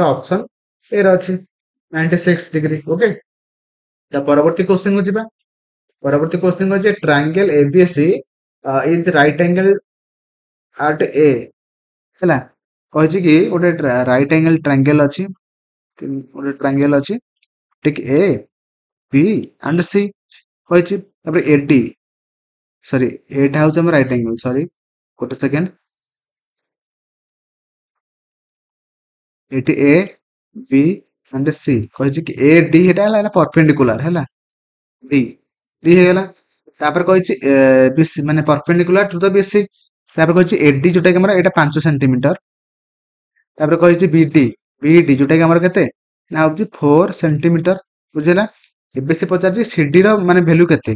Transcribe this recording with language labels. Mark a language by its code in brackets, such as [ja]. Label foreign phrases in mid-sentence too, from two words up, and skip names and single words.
[en] option A [or] ର ଅଛି 96 ଡିଗ୍ରୀ ଓକେ ତା ପରବର୍ତ୍ତୀ କ୍ୱେଶ୍ଚନ କୁ ଯିବା ପରବର୍ତ୍ତୀ କ୍ୱେଶ୍ଚନ ଅଛି [en] triangle ABC is right angle at A [or] ହେଲା କହିଛି କି ଗୋଟେ [en] right angle triangle [or] ଅଛି ଗୋଟେ ଟ୍ରାଙ୍ଗେଲ ଅଛି ଠିକ [en] A B and C [or] କହିଛି ତାପରେ ଏଡି ସରି ଏଟା ହଉଛି ଆମର [en] right angle [or] ସରି ଗୋଟେ ସେକେଣ୍ଡ ଏଠି [en] A B and C [or] କହିଛି କି ଏ ଡି ଏଟା ହେଲା ପରପେଣ୍ଡିକୁଲାର ହେଲା ଡି ଡି ହେଇଗଲା ତାପରେ କହିଛି ବିସି ମାନେ [en] perpendicular to the BC [or] ତାପରେ କହିଛି ଏଡି ଯୋଉଟା କି ଆମର ଏଟା 5 ସେଣ୍ଟିମିଟର ତାପରେ କହିଛି ବିଡି ବିଡି ଯୋଉଟା କି ଆମର କେତେ ନା ହଉଛି 4 ସେଣ୍ଟିମିଟର ବୁଝିଲା ଏବେ ସେ ପଚାରୁଛି ସିଡି ର ମାନେ ଭ୍ୟାଲୁ କେତେ